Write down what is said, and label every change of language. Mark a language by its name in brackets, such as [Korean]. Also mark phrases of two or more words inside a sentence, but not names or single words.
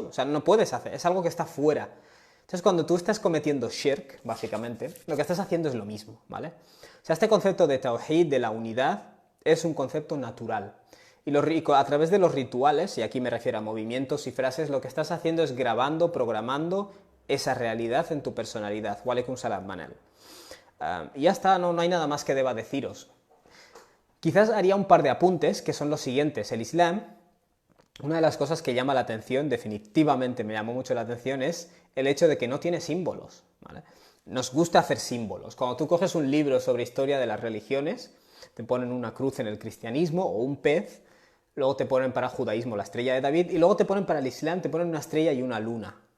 [Spanish] O sea, no puedes hacer, es algo que está fuera. Entonces, cuando tú estás cometiendo shirk, básicamente, lo que estás haciendo es lo mismo, ¿vale? O sea, este concepto de tawhid, de la unidad, es un concepto natural. Y a través de los rituales, y aquí me refiero a movimientos y frases, lo que estás haciendo es grabando, programando esa realidad en tu personalidad. [Arabic] Wa alaikum salam, [Spanish] Manel. Y ya está, no hay nada más que deba deciros. Quizás haría un par de apuntes, que son los siguientes. El Islam, una de las cosas que llama la atención, definitivamente me llamó mucho la atención, es el hecho de que no tiene símbolos, ¿vale? Nos gusta hacer símbolos. Cuando tú coges un libro sobre historia de las religiones, te ponen una cruz en el cristianismo o un pez, luego te ponen para el judaísmo la estrella de David y luego te ponen para el Islam, te ponen una estrella y una luna.